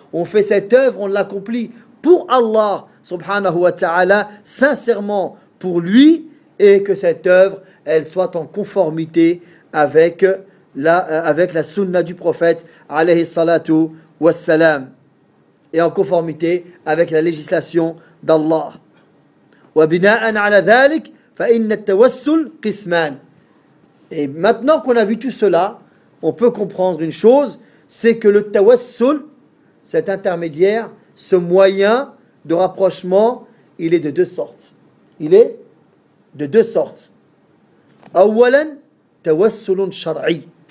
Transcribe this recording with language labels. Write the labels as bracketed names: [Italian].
[French] On fait cette œuvre, on l'accomplit pour Allah, [Arabic] subhanahu wa ta'ala, [French] sincèrement pour lui, et que cette œuvre, elle soit en conformité avec la sunna du prophète, [Arabic] alayhi salatu wassalam, [French] et en conformité avec la législation d'Allah. [Arabic] وبناء على ذلك فإن التوسل قسمان. [French] Et maintenant qu'on a vu tout cela, on peut comprendre une chose, c'est que le tawassul, cet intermédiaire, ce moyen de rapprochement, il est de deux sortes. Il est de deux sortes. [Arabic] أولا توسل شرعي.